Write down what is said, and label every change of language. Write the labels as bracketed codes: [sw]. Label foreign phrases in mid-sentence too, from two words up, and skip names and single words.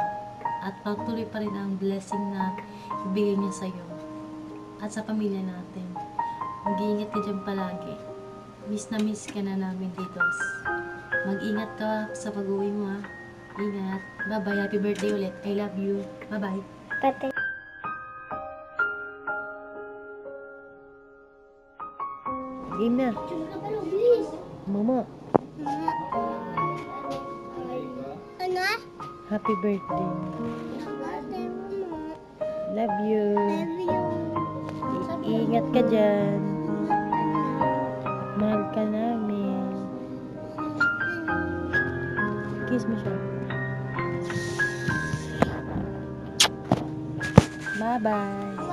[tl] At patuloy pa rin ang blessing na ibigay niya sa'yo at sa pamilya natin. Mag-iingat ka dyan palagi. Miss na miss ka na namin dito. Mag-ingat ka sa pag-uwi mo, ha. Ingat. Bye-bye. [en] Happy birthday [tl] ulit. [en] I love you. Bye-bye. [tl] Game na. Mama. Ano? [en] Happy birthday. Love you. [tl] Ingat ka dyan. Mahal ka namin. Kiss mo siya. Bye-bye.